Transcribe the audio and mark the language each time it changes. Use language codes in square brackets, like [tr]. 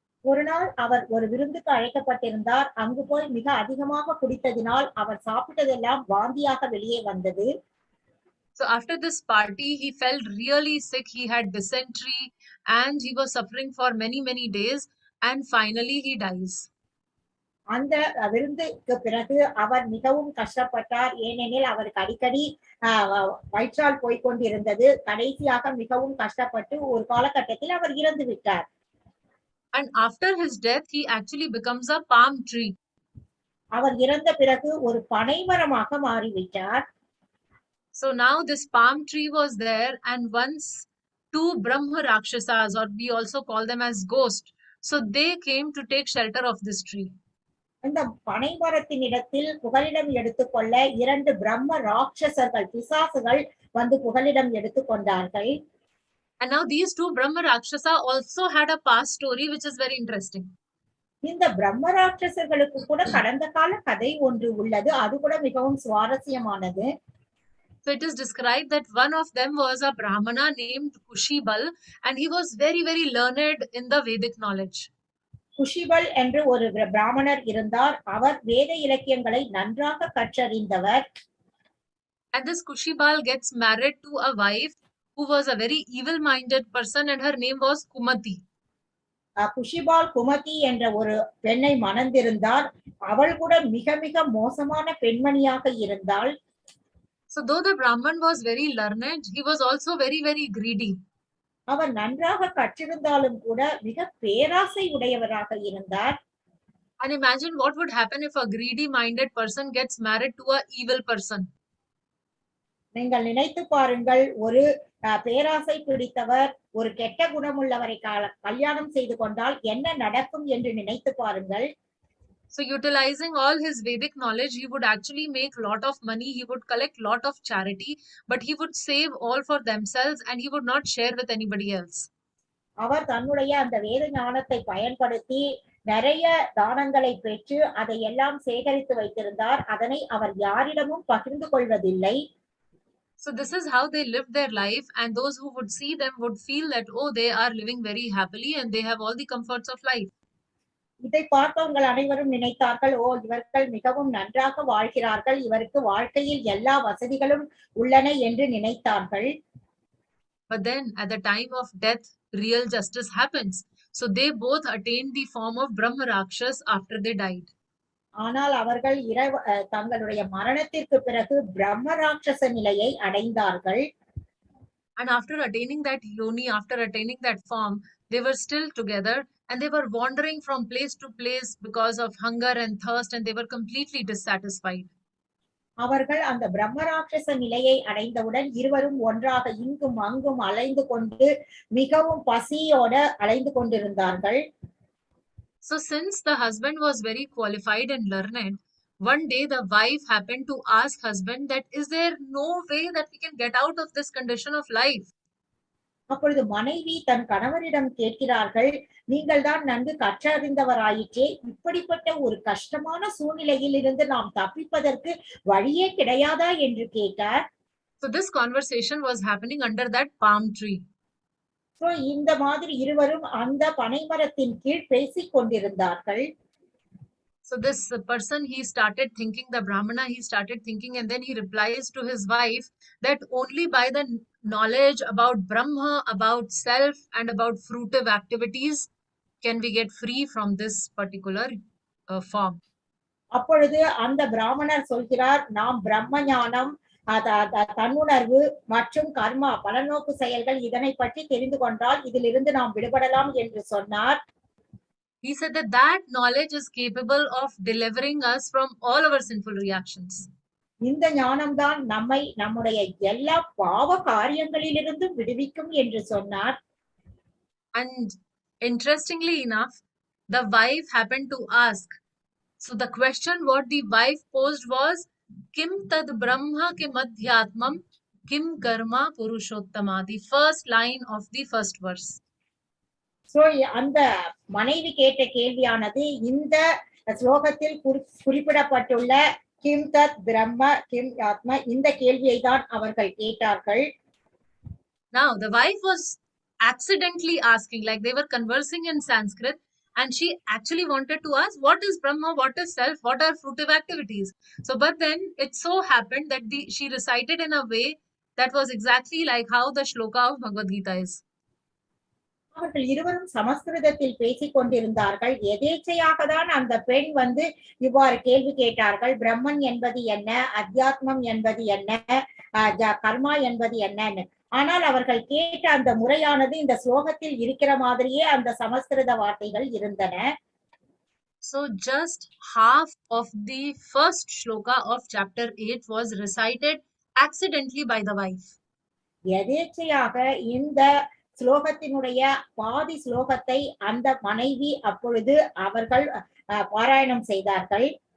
[ta] ஒரு நாள் அவர் ஒரு விருந்துக்கு அழைக்கப்பட்டிருந்தார். அங்கு போய் மிக அதிகமாக குடித்ததினால் அவர் சாப்பிட்டதெல்லாம் வாந்தியாக வெளியே வந்தது. [en] So after this party, he felt really sick. He had dysentery and he was suffering for many days, and finally he dies. [ta] அந்த விருந்துக்கு பிறகு அவர் மிகவும் கஷ்டப்பட்டார், ஏனெனில் அவருக்கு அடிக்கடி வயிற்றால் போய்கொண்டிருந்தது. கடைசியாக மிகவும் கஷ்டப்பட்டு ஒரு காலகட்டத்தில் அவர் இறந்து விட்டார். [en] And after his death, he actually becomes a palm tree. [ta] அவர் இறந்த பிறகு ஒரு பனை மரமாக மாறிவிட்டார். [en] So now this palm tree was there, and once two Brahma Rakshasas, or we also call them as ghosts, so they came to take shelter of this tree. [ta] அந்த பனை மரத்தின் இடத்தில் புகலிடம் எடுத்துக்கொள்ள 2 பிரம்ம ராட்சசர்கள் பிசாசுகள் வந்து புகலிடம் எடுத்துக்கொண்டார்கள். [en] And now these two Brahma Rakshasa also had a past story which is very interesting. [ta] இந்த பிரம்ம ராட்சசர்களுக்கு கூட கடந்த கால கதை ஒன்று உள்ளது, அது கூட மிகவும் சுவாரஸ்யமானது. [en] So it is described that one of them was a Brahmana named Kushibal, and he was very, very learned in the Vedic knowledge. [ta] குஷிபல் என்று ஒரு பிராமணர் இருந்தார். அவர் வேத இலக்கியங்களை நன்றாக கற்றறிந்தவர். [en] And this Kushibal gets married to a wife who was a very evil-minded person, and her name was Kumati. [ta] குஷிபால் குமதி என்ற ஒரு பெண்ணை மணந்திருந்தார். அவள் கூட மிக மிக மோசமான பெண்மணியாக இருந்தாள். [en] So though the Brahman was very learned, he was also very, very greedy. [ta] அவர் நன்றாக கற்றிருந்தாலும் கூட மிக பேராசை உடையவராக இருந்தார். [en] And imagine what would happen if a greedy-minded person gets married to a evil person. [ta] நீங்கள் நினைத்து பாருங்கள், ஒரு பேராசை பிடித்தவர் ஒரு கெட்ட குணமுள்ளவரை கல்யாணம் செய்து கொண்டால் என்ன நடக்கும் என்று நினைத்து பாருங்கள். [en] So utilizing all his Vedic knowledge, he would actually make lot of money, he would collect lot of charity, but he would save all for themselves and he would not share with anybody else. [ta] அவர் தன்னுடைய அந்த வேத ஞானத்தை பயன்படுத்தி நிறைய தானங்களை பெற்று அதை எல்லாம் சேகரித்து வைத்திருந்தார். அதனை அவர் யாரிடமும் பகிர்ந்து கொள்வதில்லை. [en] So this is how they lived their life, and those who would see them would feel that, oh, they are living very happily and they have all the comforts of life. [ta] இதை பார்த்தவங்கள் அனைவரும் நினைத்தார்கள், ஓ, இவர்கள் மிகவும் நன்றாக வாழ்கிறார்கள், இவருக்கு வாழ்க்கையில் எல்லா வசதிகளும் உள்ளன என்று நினைத்தார்கள். [en] But then at the time of death, real justice happens. So they both attained the form of Brahma Rakshas after they died. [ta] ஆனால் அவர்கள் தங்களுடைய மரணத்திற்கு பிறகு பிரம்ம ராட்சச நிலையை அடைந்தார்கள். [en] And after attaining that yoni, after attaining that form, they were still together and they were wandering from place to place because of hunger and thirst, and they were completely dissatisfied. [ta] அவர்கள் அந்த பிரம்ம ராட்சச நிலையை அடைந்தவுடன் இருவரும் ஒன்றாக இங்கும் அங்கும் அலைந்து கொண்டு மிகவும் பசியோட அலைந்து கொண்டிருந்தார்கள். [en] So since the husband was very qualified and learned, one day the wife happened to ask husband that, is there no way that we can get out of this condition of life? [ta] அப்பொழுது மனைவி தன் கணவரிடம் கேட்கிறார்கள், நீங்கள் தான் நன்கு கற்றறிந்தவராயிற்றே, இப்படிப்பட்ட ஒரு கஷ்டமான சூழ்நிலையில் இருந்து நாம் தப்பிப்பதற்கு வழியே கிடையாதா என்று கேட்டார். [en] So this conversation was happening under that palm tree. [ta] So இந்த மாதிரி இருவரும் அந்த பனைமரத்தின் கீழ் பேசிக் கொண்டிருந்தார்கள். [en] So this person, he started thinking, the Brahmana, he started thinking, and then he replies to his wife that only by the knowledge about Brahma, about self, and about fruitive activities can we get free from this particular form. [ta] அப்பொழுது அந்த பிராமணர் சொல்கிறார், நாம் பிரம்ம ஞானம், தன்னுணர்வு மற்றும் கர்மா பலநோக்கு செயல்கள் இதனை பற்றி தெரிந்து கொண்டால் இதிலிருந்து நாம் விடுபடலாம் என்று சொன்னார். [en] He said that that knowledge is capable of delivering us from all our sinful reactions. [ta] இந்த ஞானம்தான் நம்மை நம்முடைய எல்லா பாவ காரியங்களிலிருந்தும் விடுவிக்கும் என்று சொன்னார். [en] And interestingly enough, the wife happened to ask. So the question what the wife posed was, [sa] Kim tad Brahma kim adhyātmam kim karma puruṣottama, [en] the first line of the first verse. [ta] So அந்த மனைவி கேட்ட கேள்வியானது இந்த ஸ்லோகத்தில் குறிப்பிடப்பட்டுள்ள கிம் தத் பிரம்ம கிம் ஆத்மா இந்த கேள்வியை தான் அவர்கள் கேட்டார்கள். [en] Now the wife was accidentally asking, like they were conversing in Sanskrit, and she actually wanted to ask, what is Brahma, what is self, what are fruitive activities? So but then it so happened that she recited in a way that was exactly like how the shloka of Bhagavad Gita is. [ta] அவர்கள் இருவரும் சமஸ்கிருதத்தில் பேசிக் கொண்டிருந்தார்கள். எதேச்சையாக தான் அந்த பெண் வந்து இவ்வாறு கேள்வி கேட்டார்கள், பிரம்மன் என்பது என்ன, அத்தியாத்மம் என்பது என்ன, கர்மா என்பது என்னன்னு. ஆனால் அவர்கள் கேட்ட அந்த முறையானது இந்த ஸ்லோகத்தில் இருக்கிற மாதிரியே அந்த சமஸ்கிருத வார்த்தைகள் இருந்தன. [en] So just half of the first shloka of chapter 8 was recited accidentally by the wife. [ta] எதேச்சையாக இந்த ஸ்லோகத்தினுடைய பாதி ஸ்லோகத்தை அந்த மனைவி அப்பொழுது அவர்கள் பாராயணம் செய்தார்கள்.